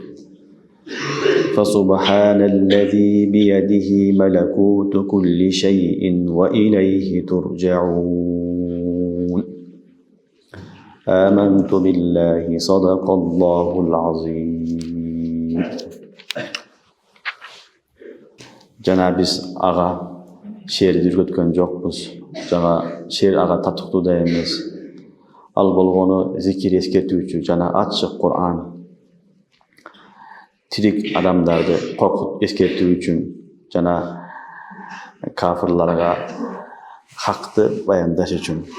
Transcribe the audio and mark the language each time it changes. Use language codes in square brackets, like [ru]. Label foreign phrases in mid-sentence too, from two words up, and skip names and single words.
[ar] فسبحان الذي بيده ملكوت كل شيء وإليه ترجعون. آمنت بالله صدق الله العظيم. [ky] Жана биз ага шерди жүргөткөн жокпуз. Жана шер ага татыктуу эмес. Ал болгону зикир эскертүүчү жана ачык Кур'ан. Тирик адамдарды коркут эскертүү үчүн жана кафырларга хакты баяндаш үчүн.